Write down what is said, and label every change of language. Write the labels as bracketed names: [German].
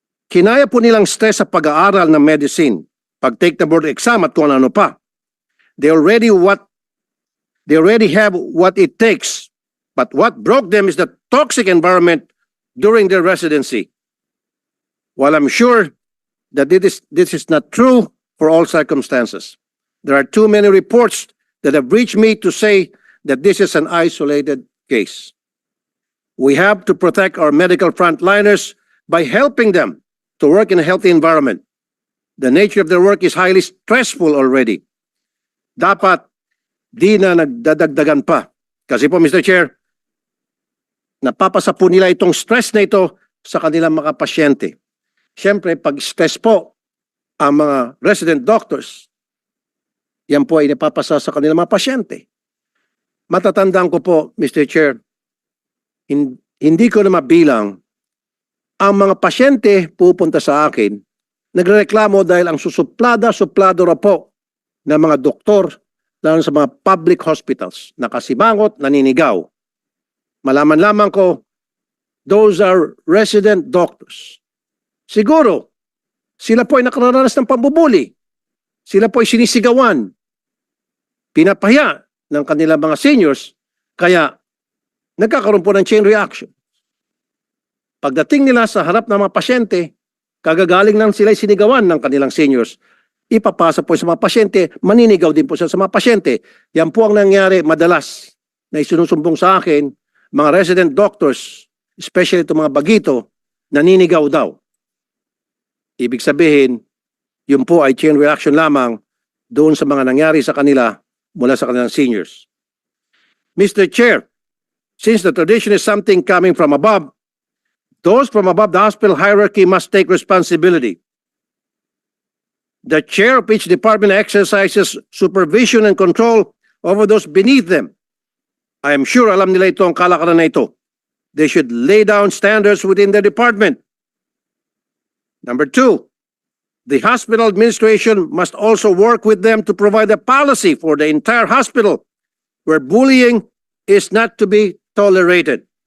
[Filipino] Kinaya po nilang stress sa pag-aaral ng medicine, pag-take [English] the board exam [Filipino] at kung ano pa. [English] They already have what it takes. But what broke them is the toxic environment during their residency. While I'm sure that this is not true for all circumstances, there are too many reports that have reached me to say that this is an isolated case. We have to protect our medical frontliners by helping them to work in a healthy environment. The nature of their work is highly stressful already. [Filipino] Dapat di na nagdadagdagan pa. Kasi po, Mr. Chair, napapasa po nila itong stress na ito sa kanilang mga pasyente. Siyempre, pag stress po ang mga resident doctors, yan po ay napapasa sa kanilang mga pasyente. matatandaan ko po, Mr. Chair, hindi ko na mabilang ang mga pasyente pupunta sa akin, nagreklamo dahil ang suplado ra po ng mga doktor, lalo sa mga public hospitals, nakasimangot, naninigaw. Malaman lamang ko, [English] those are resident doctors. [Filipino] Siguro, sila po ay nakararanas ng pambubuli. Sila po ay sinisigawan, pinapahiya ng kanilang mga seniors, kaya nagkakaroon po ng chain reaction. Pagdating nila sa harap ng mga pasyente, kagagaling nang sila sinigawan ng kanilang seniors, ipapasa po sa mga pasyente, maninigaw din po sa mga pasyente. Yan po ang nangyari madalas na isinusumbong sa akin, mga resident doctors, especially itong mga bagito, naninigaw daw. Ibig sabihin, yun po ay chain reaction lamang doon sa mga nangyari sa kanila mula sa kanilang seniors. [English] Mr. Chair, since the tradition is something coming from above, those from above the hospital hierarchy must take responsibility. The chair of each department exercises supervision and control over those beneath them. I am sure [Filipino] alam nila ito ang kalakaran na ito. [English] They should lay down standards within their department. Number 2, the hospital administration must also work with them to provide a policy for the entire hospital where bullying is not to be tolerated.